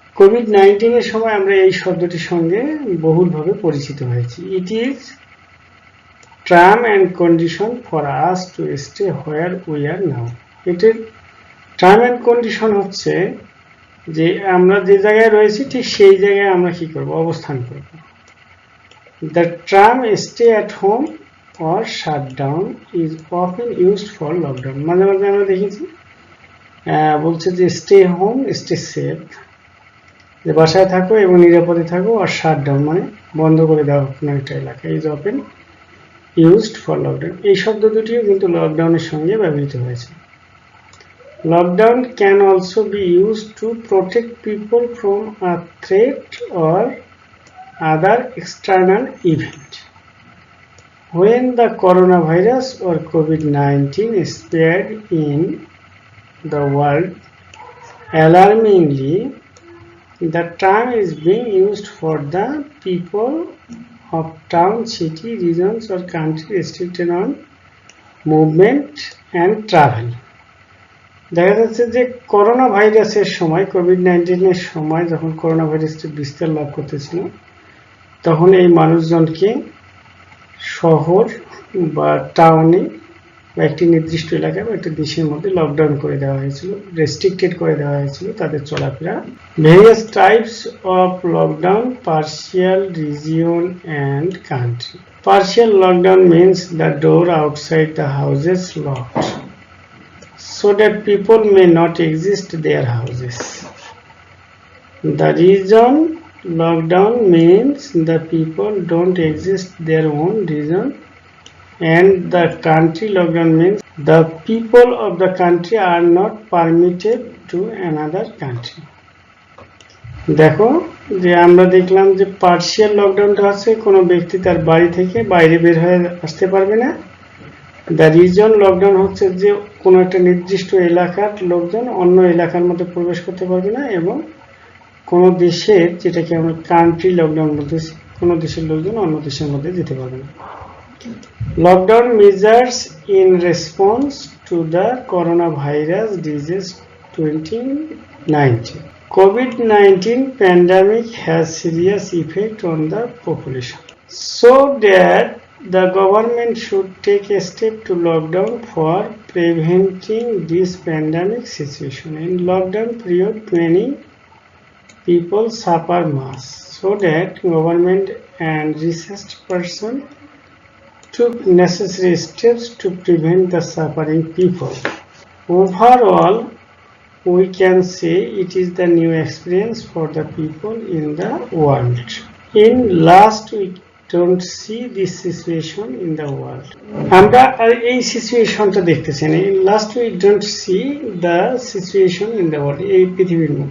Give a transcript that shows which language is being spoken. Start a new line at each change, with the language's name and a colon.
Bangla: COVID-19 এর সময় আমরা এই শব্দটির সঙ্গে বহুলভাবে পরিচিত হয়েছি।
English: It is term and condition for us to stay where we are now.
Bangla: এটির টার্ম অ্যান্ড কন্ডিশন হচ্ছে যে আমরা যে জায়গায় রয়েছি ঠিক সেই জায়গায় আমরা কি করব, অবস্থান করব।
English: The term stay at home or shutdown is often used for lockdown।
Bangla: মাঝে মাঝে আমরা দেখেছি বলছে যে স্টে হোম স্টে সেফ, যে বাসায় থাকো এবং নিরাপদে থাকো, আর শাটডাউন মানে বন্ধ করে দেওয়া কোনো একটা এলাকা,
English: Is often used for lockdown.
Bangla: এই শব্দ দুটিও কিন্তু লকডাউনের সঙ্গে ব্যবহৃত হয়েছে।
English: Lockdown can also be used to protect people from a threat or other external event. When the coronavirus or COVID-19 spread in the world alarmingly, the term is being used for the people of town, city, regions or country restricted on movement and travel।
Bangla: দেখা যাচ্ছে যে corona ভাইরাসের সময়, COVID-19 এর সময় যখন corona ভাইরাসটি বিস্তার লাভ করতেছিল, তখন এই মানুষজনকে শহর বা টাউনে বা একটি নির্দিষ্ট এলাকায় বা একটি দেশের মধ্যে লকডাউন করে দেওয়া হয়েছিল, রেস্ট্রিক্টেড করে দেওয়া হয়েছিল তাদের চলাফেরা।
English: Various types of lockdown, partial, region and country. Partial lockdown means the door outside the houses locked so that people may not exit their houses. The region lockdown means the people don't exist their own region, and the country lockdown means the people of the country are not permitted to another country।
Bangla: দেখো যে আমরা দেখলাম যে partial লকডাউনটা হচ্ছে কোনো ব্যক্তি তার বাড়ি থেকে বাইরে বের হয়ে আসতে পারবে না। দ্য রিজন লকডাউন হচ্ছে যে কোনো একটা নির্দিষ্ট এলাকার লোকজন অন্য এলাকার মধ্যে প্রবেশ করতে পারবে না, এবং কোনো দেশের, যেটাকে আমরা কান্ট্রি লকডাউন বলতেছি, কোনো দেশের লোকজন অন্য দেশের মধ্যে যেতে পারবে না।
English: Lockdown measures in response to the corona virus disease 2019। COVID-19 pandemic has serious effect on the population, so that the government should take a step to lockdown for preventing this pandemic situation। In lockdown period, many people suffer much, so that government and research person took necessary steps to prevent the suffering people. Overall, we can say it is the new experience for the people in the world. In last week don't see this situation in the world.
Bangla: আমরা এই সিচুয়েশনটা দেখতেছি না,
English: last we don't see the situation in the world,
Bangla: এই পৃথিবীর মধ্যে